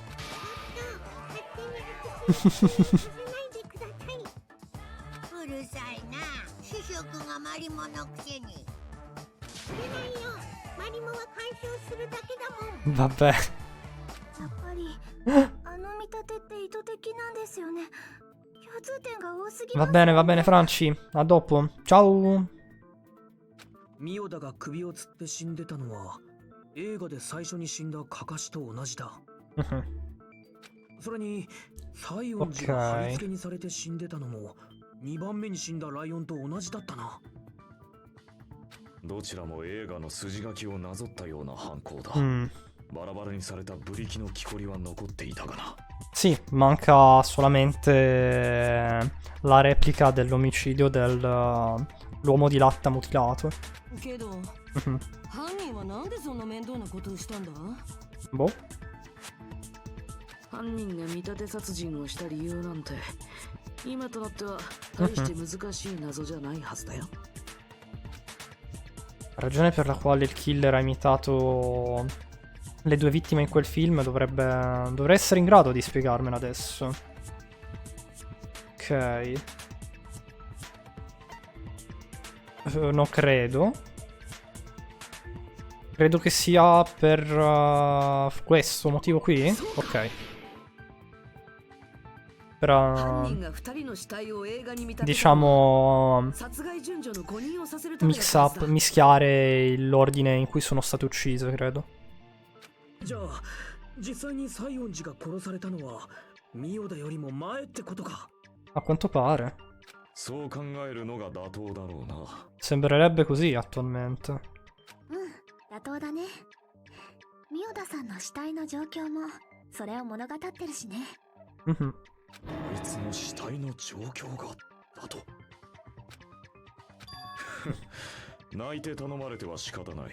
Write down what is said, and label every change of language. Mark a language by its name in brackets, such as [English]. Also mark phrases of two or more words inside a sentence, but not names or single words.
[Japanese] うるさいな。師匠君がマリモのくせに。それないよ。マリモは干渉するだけだもん。 [Italian] Vabbè. [Japanese] やっぱりあの見立てって意図的なんですよね。共通点が多すぎます。 [Italian] Va bene, Franci. A dopo. Ciao. [Japanese] ミオダが首をつって死んでたのは映画で最初に死んだカカシと同じだ。それに西園寺が貼り付けにされて死んでたのも2番目に死んだライオンと同じだったな。どちらも映画の筋書きをなぞったような犯行だ。バラバラにされたブリキの木こりは残っていたがな。 [Italian] Sì, manca solamente la replica dell'omicidio dell'uomo di latta mutilato. [Japanese] けど犯人はなんでそんな面倒なことをしたんだ？ [Italian] Boh. [Japanese] 犯人が見立て殺人をした理由なんて今となっては大して難しい謎じゃないはずだよ。 [Italian] La ragione per la quale il killer ha imitato le due vittime in quel film dovrei essere in grado di spiegarmela adesso. Ok. Non credo. Credo che sia per questo motivo qui. Ok. Per diciamo mischiare l'ordine in cui sono state uccise, credo. [Japanese] じゃあ実際に西園寺が殺されたのはミオダよりも前ってことか。 [Italian] A quanto pare. [Japanese] そう考えるのが妥当だろうな。 [Italian] Sembrerebbe così attualmente. [Japanese] 妥当だね。ミオダさんの死体の状況もそれを物語ってるしね。あいつの死体の状況がだと。泣いて頼まれては仕方ない。